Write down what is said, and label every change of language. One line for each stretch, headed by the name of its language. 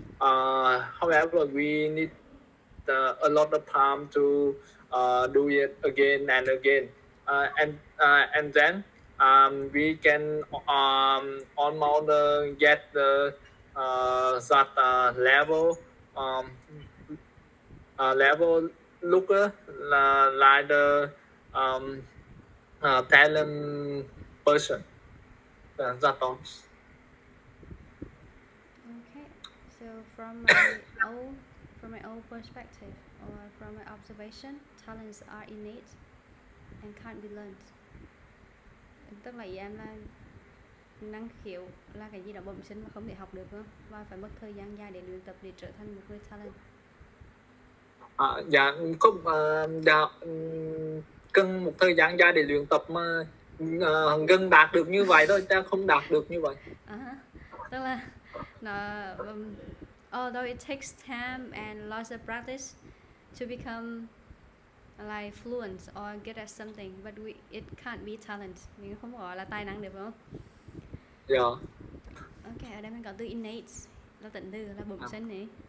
English: However, we need a lot of time to do it again and again, and then we can almost get the that level um, level looker like the um, talent person. That's all. Okay. So from my own perspective or from my observation, talents are innate and can't be learned.
Vietnamese: Tức là ý em là năng khiếu là cái gì đó bẩm sinh mà không thể học được nữa, và phải mất thời gian dài để luyện tập để trở thành một người talent. Dạ có dạ cần một thời gian dài để luyện tập mà gần đạt được như vậy thôi, ta không đạt được như vậy.
English: Tức là nó although it takes time and lots of practice to become like fluent or good at something, but it can't be talent.
Vietnamese: Mình không gọi là tài năng được, phải không? Dạ. Ok, ở đây mình có từ innate là tính từ là bẩm sinh này.